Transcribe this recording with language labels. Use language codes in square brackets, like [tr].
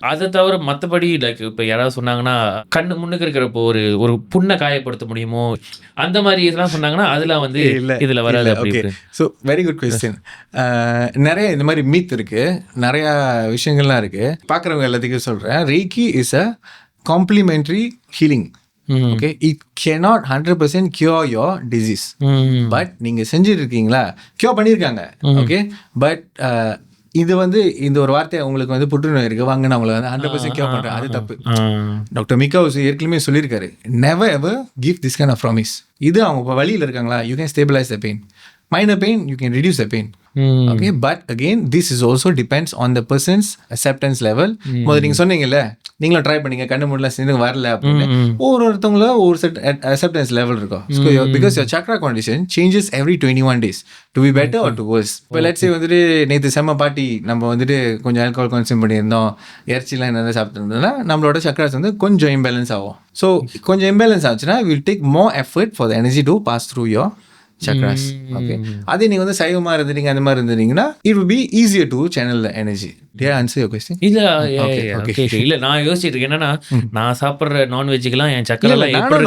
[ta] அதை தவிர மற்றபடி லைக் இப்போ யாராவது சொன்னாங்கன்னா கண்ணு முன்னுக்கு இருக்கிறப்போ ஒரு புண்ணை காயப்படுத்த முடியுமோ அந்த மாதிரி இதெல்லாம் சொன்னாங்கன்னா அதெல்லாம் வந்து இதில் வராது. Okay, so very good question. நிறைய இந்த மாதிரி மீத் இருக்கு, நிறைய விஷயங்கள்லாம் இருக்கு. பார்க்குறவங்க எல்லாத்துக்கும் சொல்கிறேன், ரீக்கி [en] Is a complementary healing. Okay, it cannot 100% cure your disease, but [ta] நீங்க செஞ்சிருக்கீங்களா, கியூர் பண்ணியிருக்காங்க. ஓகே, பட் இது வந்து இந்த ஒரு வார்த்தை உங்களுக்கு வந்து புற்றுநோய் இருக்கு வாங்க நான் உங்களை வந்து 100% கியூர் பண்றேன், அது தப்பு. டாக்டர் மிகாவுஸ் ஏற்கனவே சொல்லியிருக்காரு, [en] never ever give this kind of promise. [ta] இது அவங்க வழியில் இருக்காங்களா, [en] you can stabilize the pain. Minor pain, you can reduce the pain. Okay, but again this is also depends on the person's acceptance level. [ta] முதல்ல நீங்க சொன்னீங்கல்ல, நீங்களும் try பண்ணீங்க கண்ணு மூடல சேர்ந்து வரல அப்படின்னு, ஒவ்வொருத்தவங்கள ஒரு செட் acceptance level இருக்கும். [en] Because your chakra condition changes every 21 days to be better or to worse. [ta] இப்போ let's say வந்துட்டு நேற்று செம்ம பாட்டி நம்ம வந்துட்டு கொஞ்சம் ஆல்கஹால் கன்சியூம் பண்ணியிருந்தோம், இறைச்சிலாம் என்ன சாப்பிட்டுருந்தோம்னா நம்மளோட சக்ராஸ் வந்து கொஞ்சம் இம்பேலன்ஸ் ஆகும். ஸோ கொஞ்சம் இம்பேலன்ஸ் ஆச்சுன்னா [en] will take more effort for the energy to pass through your chakras. Okay, [ta] அதே நீங்க வந்து சைவமா இருந்தீங்க அந்த மாதிரி இருந்தீங்கன்னா [en] it will be easier to channel the energy. Did I answer your question? [ta] இல்ல நான் யோசிச்சிட்டு இருக்கேன் என்னன்னா, நான் சாப்பிடுற நான்வெஜ்ஜுக்கெல்லாம் என் சக்கரெல்லாம் எப்படி